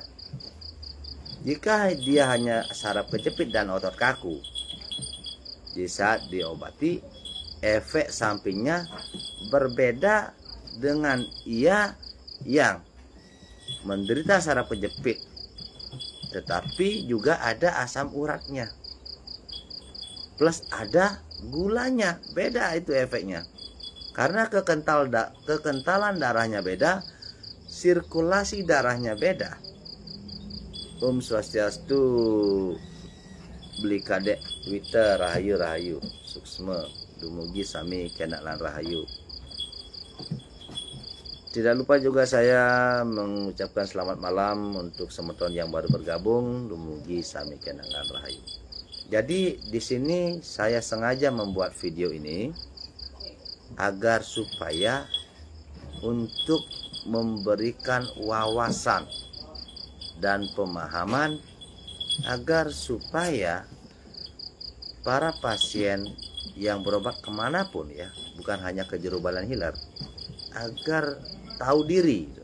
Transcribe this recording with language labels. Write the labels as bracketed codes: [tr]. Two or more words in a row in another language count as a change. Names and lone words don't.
[id] Jika dia hanya saraf kejepit dan otot kaku, di saat diobati, efek sampingnya berbeda dengan ia yang menderita saraf kejepit, tetapi juga ada asam uratnya, plus ada gulanya. Beda itu efeknya. Karena kekentalan darahnya beda, sirkulasi darahnya beda. [ban] Om Swastiastu, beli kadek Twitter rahayu suksma dumugi sami kenak lan rahayu. [id] Tidak lupa juga saya mengucapkan selamat malam untuk semeton yang baru bergabung, [ban] dumugi sami kenak lan rahayu. [id] Jadi di sini saya sengaja membuat video ini agar supaya untuk memberikan wawasan dan pemahaman agar supaya para pasien yang berobat kemanapun ya, bukan hanya ke Jero Balan Hilir, agar tahu diri,